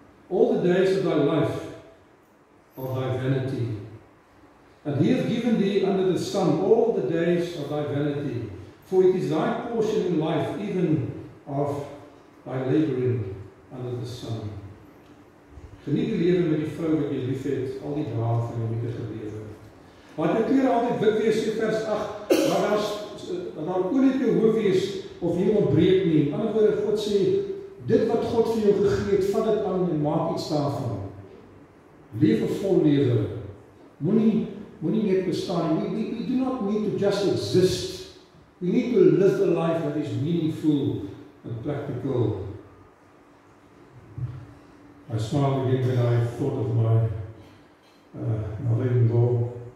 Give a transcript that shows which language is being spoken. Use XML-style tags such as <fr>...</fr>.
<en>All the days of thy life of thy vanity. And he hath given thee under the sun all the days of thy vanity. For it is thy portion in life, even of thy labouring under the sun.</en> <af>Geniet die lewe met die vrou wat jy lief het, al die dae van jou nietige lewe. Maar jou klere altyd wit wees, sê vers 8, maar daar olie op jou hoof wees, of jy ontbreek nie. In ander woorde, God sê, dit wat God vir jou gegee het, vat dit aan en maak iets daarvan. Leef 'n vol lewe. Moenie net bestaan.</af> <en>We do not need to just exist. We need to live a life that is meaningful and practical. I smiled again when I thought of my mother-in-law.</en>